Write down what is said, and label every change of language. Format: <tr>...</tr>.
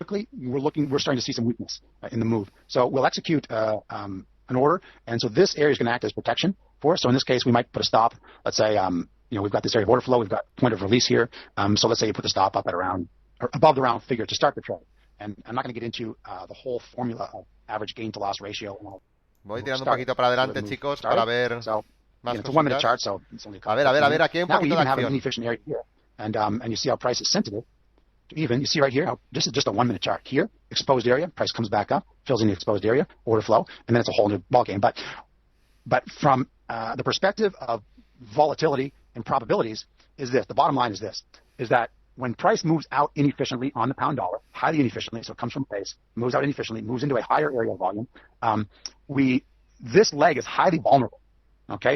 <en>We're starting to see some weakness in the move. So we'll execute an order, and so this area is going to act as protection for us. So in this case, we might put a stop. Let's say, we've got this area of order flow. We've got point of release here. So let's say you put the stop up at around, or above the round figure to start the trade. And I'm not going to get into the whole formula of average gain to loss ratio.</en> <es>Voy tirando un poquito para adelante, chicos, para ver más cositas.</es> <en>Chart, so</en> <es>a ver, aquí hay un poquito de acción.</es> <en>And you see how price is sensitive to even. You see right here, how this is just a 1-minute chart. Here, exposed area, price comes back up, fills in the exposed area, order flow, and then it's a whole new ballgame. But from the perspective of volatility and probabilities, the bottom line is that when price moves out inefficiently on the pound dollar, highly inefficiently, so it comes from base, moves out inefficiently, moves into a higher area of volume, this leg is highly vulnerable, okay?</en>